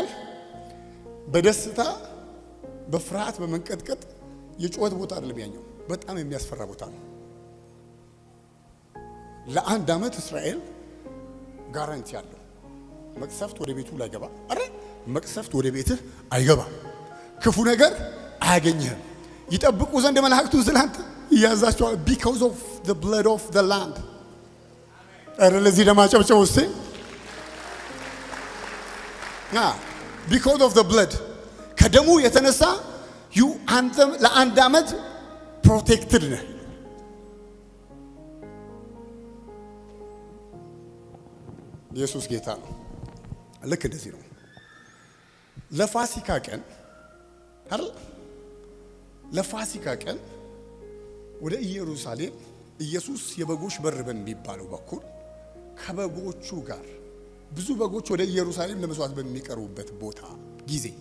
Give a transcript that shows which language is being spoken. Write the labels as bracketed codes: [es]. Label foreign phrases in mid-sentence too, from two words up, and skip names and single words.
[am] በደስታ በፍርሃት በመንቀጥቀጥ የጩኸት ቦታ አይደለም ያኛው፣ በጣም የሚያስፈራ ቦታ ነው። ለ1 ዓመት እስራኤል ጋራንቲ አለው። መቅሰፍት ወደ ቤቱ ላይገባ መቅሰፍት ወደ ቤትህ አይገባ፣ ክፉ ነገር አያገኝህም። ይጠብቁ ዘንድ መላእክቱን ስላንተ ይያዛቸዋል። [en] because of the blood of the lamb። [am] ለዚህ ለማጨብጨብ ውስጥ [en] because of the blood [am] ከደሙ የተነሳ አንተ ለ1 ዓመት ፕሮቴክትድ ነህ። ኢየሱስ ጌታ ነው። ልክ እንደዚህ ነው። ለፋሲካ ቀን ወደ ኢየሩሳሌም ኢየሱስ የበጎች በር በሚባለው በኩል ከበጎቹ ጋር ብዙ በጎች ወደ ኢየሩሳሌም ለመስዋዕት በሚቀርቡበት ቦታ ጊዜ